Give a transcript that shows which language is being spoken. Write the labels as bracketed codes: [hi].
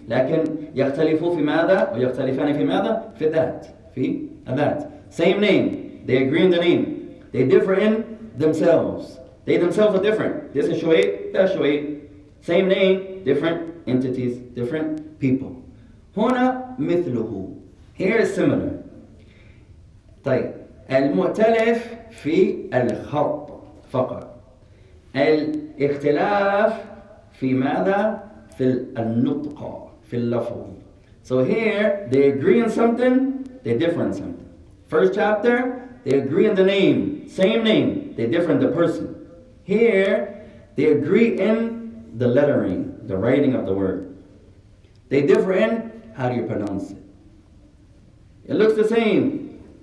[ar] لكن يختلفوا في ماذا؟ ويختلفان في ماذا؟ في الذات. في الذات. [en] Same name. They agree on the name. They differ in themselves. They themselves are different. This is Shuaib, that's Shuaib. Same name, different entities, different people. [ar] هنا مثله. [en] Here is similar. [ar] طيب, المؤتلف في الخط فقط. الاختلاف في ماذا؟ في النطق, في اللفظ. [en] So here, they agree on something, they differ on something. First chapter, they agree on the name, same name, they differ in the person. Here, they agree in the lettering, the writing of the word. They differ in how do you pronounce it. It looks the same.